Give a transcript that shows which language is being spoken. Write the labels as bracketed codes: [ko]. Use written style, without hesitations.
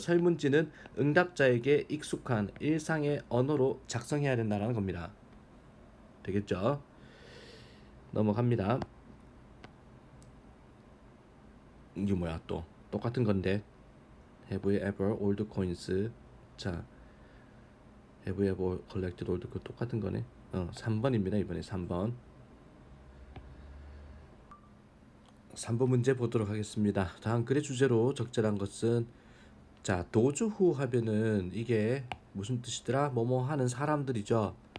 [ko] 설문지는 응답자에게 익숙한 일상의 언어로 작성해야 된다는 겁니다. 되겠죠? 넘어갑니다. 이게 뭐야 또 똑같은 건데, Have you ever old coins? [en] 자, Have you ever collected old coins? [ko] 똑같은 거네. 3번입니다. 이번에 3번 문제 보도록 하겠습니다. 다음 글의 주제로 적절한 것은, 자, 도주후 하면은 이게 무슨 뜻이더라? 뭐뭐 하는 사람들이죠.